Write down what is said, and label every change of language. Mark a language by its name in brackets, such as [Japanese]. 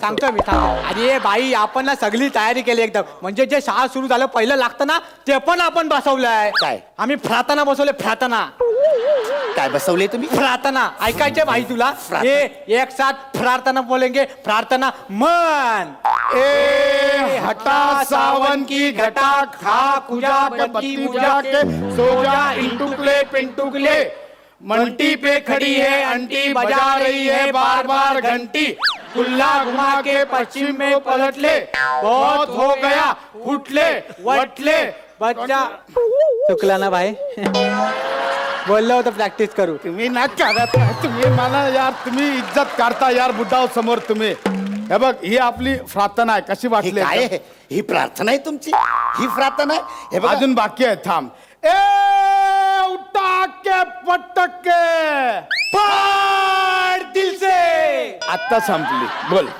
[Marathi] सांगतो मी सांगतो. अरे भाई आपण ना सगळी तयारी केली एकदम. म्हणजे जे शाळा सुरू झालं पहिलं लागतं ना ते पण आपण बसवलंय. काय? आम्ही प्रार्थना बसवले. प्रार्थना काय बसवले तुम्ही? प्रार्थना ऐकायचे भाई तुला? [Hindi] ये एक साथ प्रार्थना बोलेंगे. [Marathi] प्रार्थना मन [Hindi] ए हटा सावन की घटा खा कुजा बत्ती बुझा के सो जा इंटुकले पिंटुकले. मंटी पे खड़ी है अंटी बजा रही है बार बार घंटी. कुल्ला घुमा के पश्चिम में पलट ले, बहुत हो गया फुटले वटले. [Marathi] बच्चा चुकला ना भाई. बोललो होतं प्रॅक्टिस करू. तुम्ही ना करत नाही. तुम्ही मला यार तुम्ही इज्जत करता यार बुड्डाव समोर तुम्ही. हे बघ ही आपली प्रार्थना आहे. कशी हे वाटली? काय आहे? ही प्रार्थना आहे तुमची? ही प्रार्थना आहे? हे बघा, अजून बाकी आहे. थांब. [Hindi] ए उठा के पटके फाड़ दिल से. [Marathi] आता संपली. बोल.